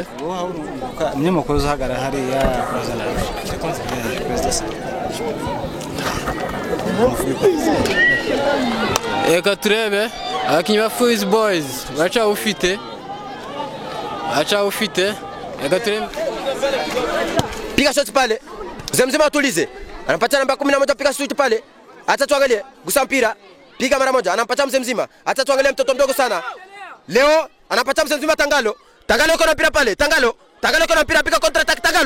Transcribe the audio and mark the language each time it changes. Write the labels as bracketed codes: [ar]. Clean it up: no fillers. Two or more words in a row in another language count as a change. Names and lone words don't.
[rw] Umunyamakuru uzahagarara hariya. Reka turebe abakinnyi ba Fizz Boys baracyawufite. Reka turebe. [sw] Piga shot pale. Mzee atulize. Anampatia namba 11 piga shot pale. Acha tuangalie. Gusa mpira. Piga mara moja. Anampatia mzee. Acha tuangalie mtoto mdogo sana. Leo anampatia mzee Tangalo. Tangalo yuko na mpira pale. Tangalo yuko na mpira, piga [en] counter attack [sw] Tangalo.